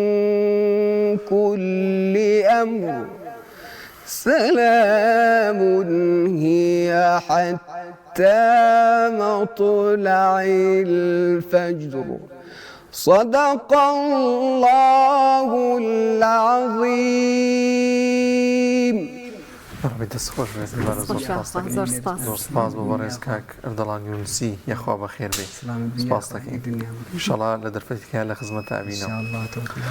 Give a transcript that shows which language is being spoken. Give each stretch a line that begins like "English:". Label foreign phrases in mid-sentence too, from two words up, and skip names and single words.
Arabic: كل أمر سلام هي حتى مطلع الفجر صدق الله العظيم.
Central Kurdish: ربي تسخوش زور سپاس بۆ بەڕێز کاک ئەردەڵان یونسی یەخوا بەخێر بێ سپاس دەکەین. ئینشەڵا لە دەرفەتێکیان لە خزمەتە ئەبینەوە.